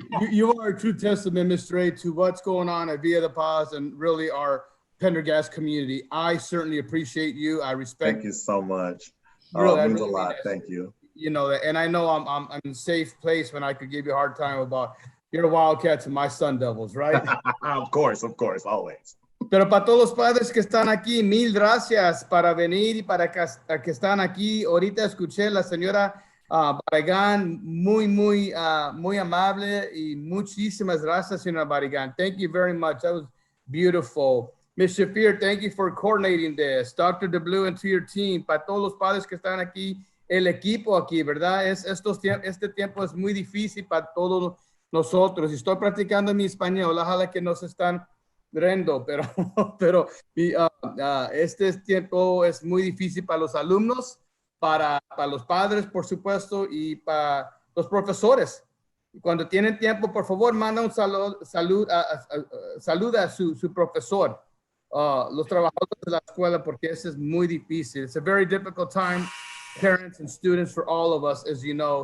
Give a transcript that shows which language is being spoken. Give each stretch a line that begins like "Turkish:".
English: you are a true testament, Mr. A, to what's going on at Villa de Paz and really our Pendergast community. I certainly appreciate you. I respect. Thank you so much. Really, it means a lot. Thank you. You know that, and I know I'm in a safe place when I could give you a hard time about your Wildcats and my Sun Devils, right? Of course, always.
Spanish: Pero para todos los padres que están aquí, mil gracias para venir y para que están aquí. Ahorita escuché la señora Barragán, muy amable y muchísimas gracias, señora Barragán.
English: Thank you very much. That was beautiful. Ms. Shafir, thank you for coordinating this. Dr. DeBlue and to your team.
Spanish: Para todos los padres que están aquí, el equipo aquí, ¿verdad? Este tiempo es muy difícil para todos nosotros. Estoy practicando mi español, ojalá que no se están riendo, pero este tiempo es muy difícil para los alumnos, para los padres, por supuesto, y para los profesores. Cuando tienen tiempo, por favor, manda un saluda a su profesor, los trabajadores de la escuela, porque eso es muy difícil.
English: It's a very difficult time, parents and students, for all of us, as you know.